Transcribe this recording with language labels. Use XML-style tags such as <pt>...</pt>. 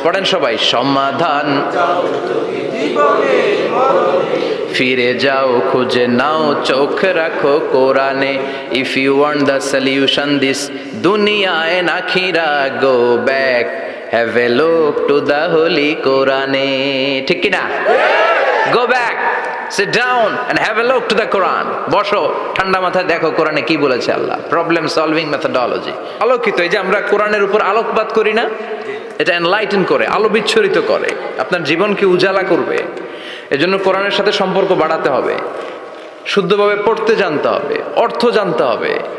<bn>পড়েন সবাই, সমাধান ফিরে যাও খুঁজে নাও, চোখ রাখো কোরআনে।</bn> <en>If you want the solution this দুনিয়া and আখিরা, go back, have a look to the holy Quran.</en> <bn>ঠিক কি না?</bn> <en>Go back, sit down and have a look to the Quran.</en> <bn>বসো, ঠান্ডা মাথায় দেখো কোরআনে কি বলেছে আল্লাহ। Problem solving methodology. আলোকিত, এই যে আমরা কোরআনের উপর আলোকপাত করি না, এটা এনলাইটেন করে, আলো বিচ্ছুরিত করে, আপনার জীবনকে উজালা করবে। এজন্য কোরআনের সাথে সম্পর্ক বাড়াতে হবে, শুদ্ধভাবে পড়তে জানতে হবে, অর্থ জানতে হবে।</bn>